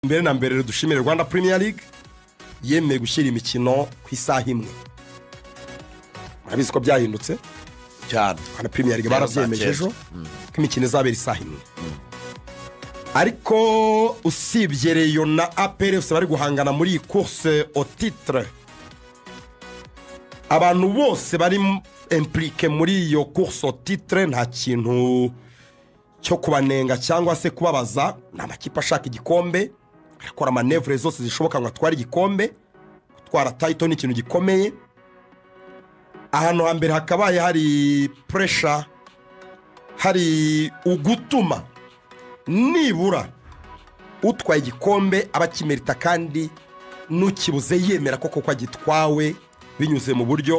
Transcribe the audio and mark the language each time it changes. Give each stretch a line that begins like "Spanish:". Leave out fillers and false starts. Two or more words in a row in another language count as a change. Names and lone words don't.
Kinyarwanda: mbere na mbere dushimire Rwanda Premier League yemeye gushyira imikino ku isaha imwe. Murabizi ko byahindutse cyane. Rwanda Premier League barabyemeje ejo ko imikino izabera isaha imwe. Ariko usibye Rayon na APR bari guhangana muri iyi
French: course au titre,
Kinyarwanda: abantu bose bari impliqué muri iyo
French: course au titre
Kinyarwanda: nta kintu cyo kubanenga cyangwa se kubabaza. Ni amakipe ashaka igikombe, akora manevre zose zishoboka ngo atware igikombe. Gutwara title ni ikintu gikomeye. Ahantu hambere hakabaye hari pressure, hari ugutuma nibura utwaye igikombe abakimerita kandi nukibuze yemera koko agitwawe binyuze mu buryo.